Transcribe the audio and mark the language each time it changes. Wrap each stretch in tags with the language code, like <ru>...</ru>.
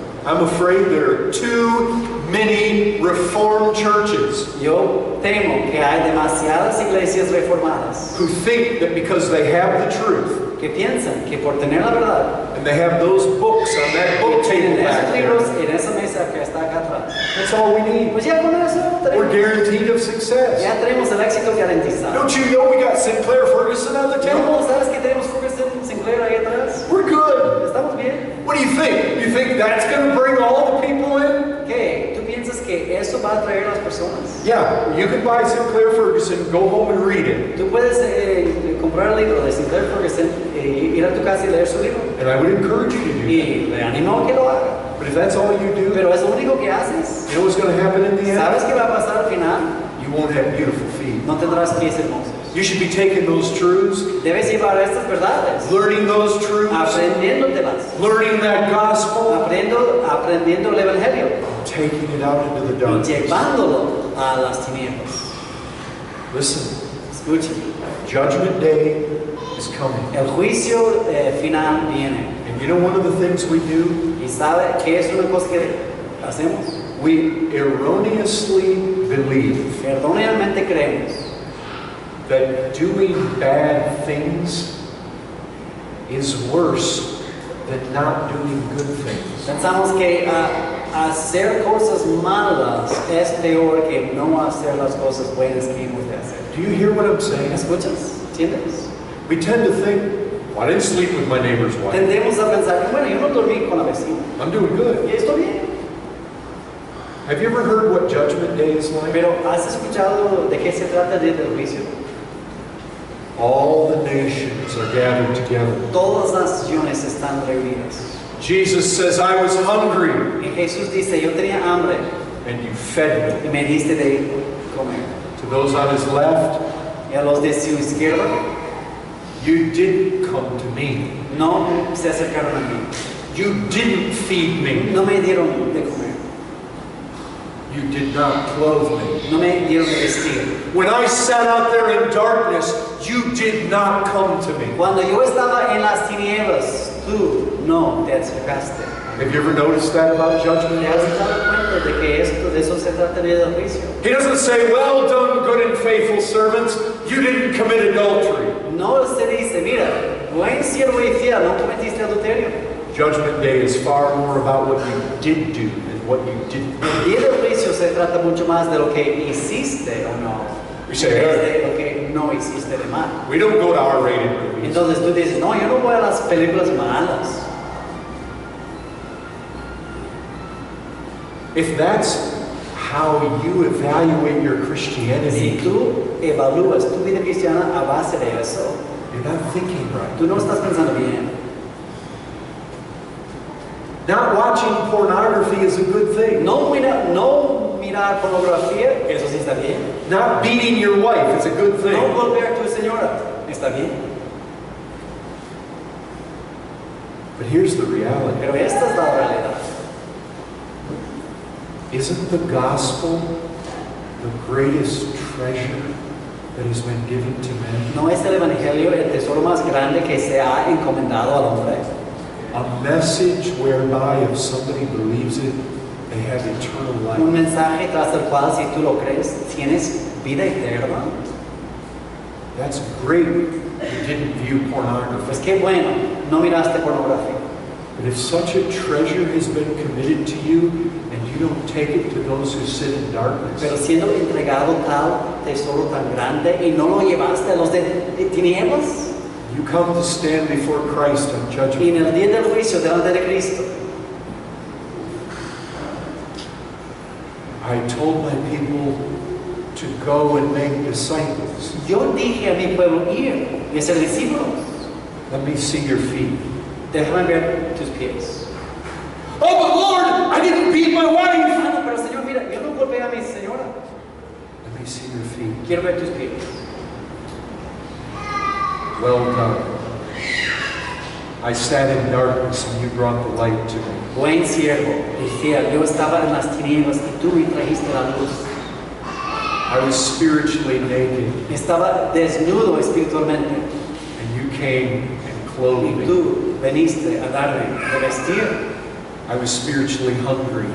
<en>I'm afraid there are too many Reformed churches</en> <es>Yo temo que hay demasiadas iglesias reformadas</es> <en>who think that because they have the truth</en> <es>que piensan que por tener la verdad</es> <en>and they have those books on that book table</en> <es>tienen</es> <en>back</en> <es>esos libros</es> <en>there,</en> <es>en esa mesa que está acá atrás,</es> <en>that's all we need.</en> <es>pues ya con eso</es> <en>We're</en> <es>tenemos,</es> <en>guaranteed of success.</en> <es>ya tenemos el éxito garantizado.</es> <en>Don't you know we got Sinclair Ferguson on the table?</en> <es>No, ¿sabes que tenemos Ferguson Sinclair ahí atrás?</es> <en>We're good.</en> <es>¿Estamos bien?</es> <en>What do you think? You think that's going to bring all the people in?</en> <es>¿Qué? ¿Tú piensas que eso va a atraer a las personas?</es> <en>Yeah, you can buy Sinclair Ferguson, go home and read it.</en> <es>Tú puedes comprar el libro de Sinclair Ferguson ir a tu casa y leer su libro.</es> <en>And I would encourage you to do that.</en> <es>Y le animo a que lo haga.</es> <en>But if that's all you do,</en> <es>Pero es lo único que haces.</es> <en>you know what's going to happen in the end?</en> <es>¿Sabes qué va a pasar al final?</es> <en>You won't have beautiful feet.</en> <es>No tendrás pies hermosos.</es> <en>You should be taking those truths,</en> <es>Debes llevar estas verdades,</es> <en>learning those truths,</en> <es>aprendiéndotelas,</es> <en>learning that gospel,</en> <es>aprendiendo el evangelio</es> <en>taking it out into the</en> <es>y</es> <en>darkness.</en> <es>llevándolo a las tinieblas.</es> <en>Listen,</en> <es>Escuchen,</es> <en>Judgment Day is coming.</en> <es>el juicio final viene.</es> <en>And you know one of the things we do?</en> <es>¿Y sabe qué es una cosa que hacemos?</es> <en>We erroneously believe</en> <es>Erróneamente creemos</es> <en>that doing bad things is worse than not doing good things.</en> <es>Pensamos que hacer cosas malas es peor que no hacer las cosas buenas que hemos de hacer.</es> <en>Do you hear what I'm saying?</en> <es>¿Me escuchas? ¿Entiendes?</es> <en>We tend to think, well, I didn't sleep with my neighbor's wife.</en> <es>Tendemos a pensar, bueno, yo no dormí con la vecina.</es> <en>I'm doing good.</en> <es>Y estoy bien.</es> <en>Have you ever heard what Judgment Day is like?</en> <es>Pero ¿has escuchado de qué se trata el día del juicio?</es> <en>All the nations are gathered together.</en> <es>Todas las naciones están reunidas.</es> <en>Jesus says, I was hungry,</en> <es>Y Jesús dice, yo tenía hambre</es> <en>and you fed me.</en> <es>y me diste de comer.</es> <en>To those on his left,</en> <es>Y a los de su izquierda,</es> <en>you didn't come to me.</en> <es>no se acercaron a mí.</es> <en>You didn't feed me.</en> <es>No me dieron de comer.</es> <en>You did not clothe me.</en> <es>No me dieron de vestir.</es> <en>When I sat out there in darkness, you did not come to me.</en> <es>Cuando yo estaba en las tinieblas, tú no te acercaste.</es> <en>Have you ever noticed that about Judgment</en> <es>¿Te has</es> <en>Day?</en> <es>dado cuenta de que de eso se trata el día del juicio?</es> <en>He doesn't say, well done, good and faithful servants. You didn't commit adultery.</en> <es>No se dice, mira, buen siervo y fiel, no cometiste adulterio.</es> <en>Judgment Day is far more about what you did do than what you didn't.</en> <es>El día del juicio se trata mucho más de lo que hiciste o no,</es> <en>We</en> <es>en</es> <en>say,</en> <es>vez de lo que no hiciste de mal.</es> <en>we don't go to R-rated movies.</en> <es>Entonces tú dices, no, yo no voy a las películas malas.</es> <en>If that's how you evaluate your</en> <es>Si</es> <en>Christianity,</en> <es>tú evalúas tu vida cristiana a base de eso,</es> <en>you're not thinking right.</en> <es>tú no estás pensando bien.</es> <en>Not watching pornography is a good thing.</en> <es>No mirar pornografía, eso sí está bien.</es> <en>Not beating your wife is a good</en> <es>No</es> <en>thing.</en> <es>golpear a tu señora, está bien.</es> <en>But here's the reality.</en> <es>Pero esta es la realidad.</es> <en>Isn't the gospel the greatest treasure that has been given to men?</en> <es>¿No es el evangelio el tesoro más grande que se ha encomendado al hombre?</es> <en>A message whereby if somebody believes it, they have eternal</en> <es>Un</es> <en>life.</en> <es>mensaje tras el cual, si tú lo crees, tienes vida eterna.</es> <en>That's great. You didn't view</en> <es>Pues</es> <en>pornography.</en> <es>qué bueno, no miraste pornografía.</es> <en>But if such a treasure has been committed to you and you don't take it to those who sit in darkness,</en> <es>Pero siendo entregado tal tesoro tan grande y no lo llevaste a los de tinieblas,</es> <en>you come to stand before Christ on</en> <es>y</es> <en>judgment.</en> <es>en el día del juicio delante de Cristo,</es> <en>I told my people to go and make disciples.</en> <es>yo dije a mi pueblo ir y ser discípulos.</es> <en>Let me see your feet.</en> <es>Déjame ver tus pies.</es> <en>Oh, but Lord, I didn't beat my wife.</en> <es>Ah, no, pero Señor, mira, yo no golpeé a mi señora.</es> <en>Let me see your feet.</en> <es>Quiero ver tus pies.</es> <en>Well done. I sat in darkness and you brought the light to me.</en> <es>Buen siervo, decía, yo estaba en las tinieblas y tú me trajiste la luz.</es> <en>I was spiritually naked</en> <es>Estaba desnudo espiritualmente</es> <en>and you came and</en> <es>y</es> <en>clothed me.</en> <es>tú veniste a darme de vestir.</es> <en>I was spiritually hungry</en>